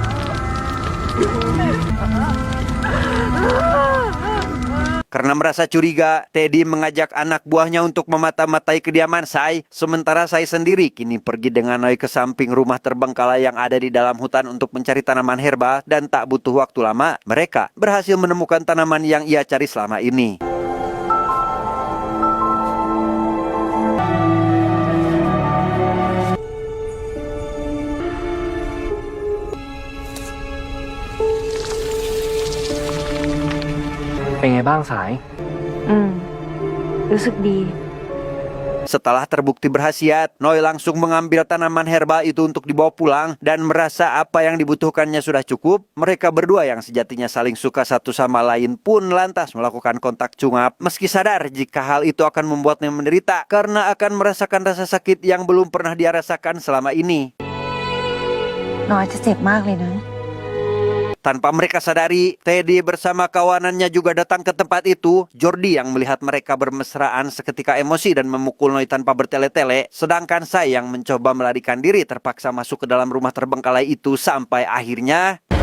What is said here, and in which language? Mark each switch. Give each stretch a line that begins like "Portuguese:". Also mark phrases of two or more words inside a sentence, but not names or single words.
Indonesian: Karena merasa curiga, Teddy mengajak anak buahnya untuk memata-matai kediaman Sai, sementara Sai sendiri kini pergi dengan Noi ke samping rumah terbengkalai yang ada di dalam hutan untuk mencari tanaman herba dan tak butuh waktu lama, mereka berhasil menemukan tanaman yang ia cari selama ini.
Thai: เป็นไงบ้างสาย รู้สึกดี
Indonesian: Setelah terbukti berkhasiat, Noi langsung mengambil tanaman herba itu untuk dibawa pulang dan merasa apa yang dibutuhkannya sudah cukup. Mereka berdua yang sejatinya saling suka satu sama lain pun lantas melakukan kontak cungap meski sadar jika hal itu akan membuatnya menderita karena akan merasakan rasa sakit yang belum pernah dia rasakan selama ini.
Thai: น้อยจะเจ็บมากเลยนะ
Indonesian: Tanpa mereka sadari, Teddy bersama kawanannya juga datang ke tempat itu. Jordi yang melihat mereka bermesraan seketika emosi dan memukul Noi tanpa bertele-tele. Sedangkan saya yang mencoba melarikan diri terpaksa masuk ke dalam rumah terbengkalai itu sampai akhirnya...